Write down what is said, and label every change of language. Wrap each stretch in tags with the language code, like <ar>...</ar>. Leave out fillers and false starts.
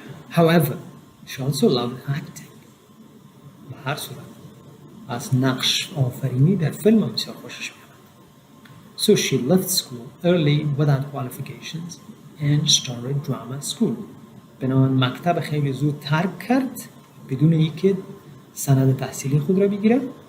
<en>However, she also loved acting.</en> <fa>به هر صورت از نقش آفرینی در فیلم هم بسیار خوشش میاد.</fa> <en>So she left school early without qualifications and started drama school.</en> <fa>بنابراین مکتب خیلی زود ترک کرد بدون اینکه سند تحصیلی خود را بگیره.</fa>